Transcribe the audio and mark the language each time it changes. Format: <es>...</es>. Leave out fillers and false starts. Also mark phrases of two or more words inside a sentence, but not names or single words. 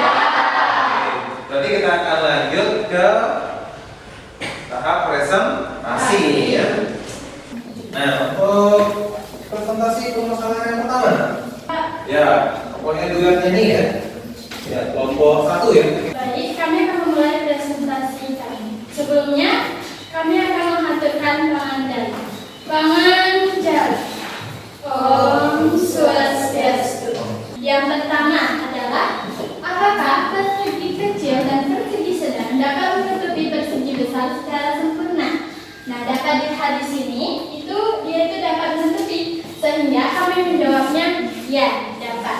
<id>Berarti kita akan lanjut ke tahap presentasi ya. Nah, untuk presentasi permasalahan yang pertama, ya, pokoknya duluan ini ya. Ya, kelompok 1 ya. Baik, kami akan memulai presentasi kami. Sebelumnya, kami akan mengaturkan pengandalan. Pengandalan.</id> <ban>Om Swastiastu.</ban> <id>Yang pertama adalah apakah persegi kecil dan persegi sedang dapat menutupi persegi besar secara sempurna? Nah, dapat dilihat di sini itu dia itu dapat menutupi, sehingga kami menjawabnya ya dapat.</id>